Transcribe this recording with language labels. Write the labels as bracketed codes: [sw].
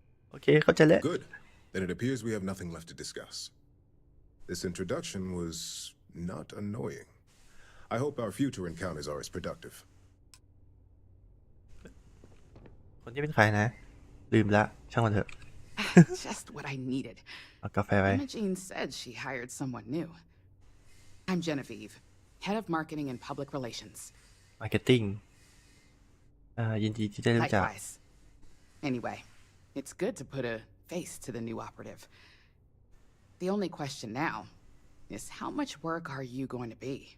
[th] โอเคเข้าใจแล้ว [en] Good. Then it appears we have nothing left to discuss. This introduction was not annoying. I hope our future encounters are as productive. [th] คนที่เป็นใครนะ ลืมละช่างมันเถอะ [en] Just what I needed. [th] เอากาแฟไว้ [en] Imogene said she hired someone new. I'm Genevieve, head of marketing and public relations. [th] marketing ยินดีที่ได้รู้จัก [en] Likewise. Anyway, it's good to put a face to the new operative. The only question now is how much work are you going to be?